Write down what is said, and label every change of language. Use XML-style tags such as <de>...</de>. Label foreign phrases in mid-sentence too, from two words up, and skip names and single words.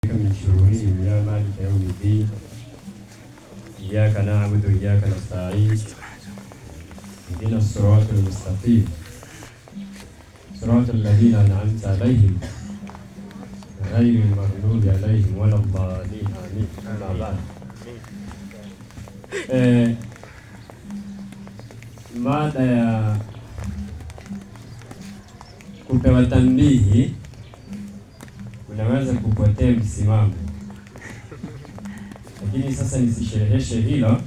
<ar>من شرورهم يا مالك يوم الدين إياك نعبد وإياك نستعين اهدنا الصراط المستقيم صراط الذين أنعمت عليهم غير المغضوب عليهم ولا الضالين آمين. أما بعد</ar> <sw>mada ya kupewa tambihi unaweza kupotea msimamo, lakini sasa nisishereheshe hilo.</sw>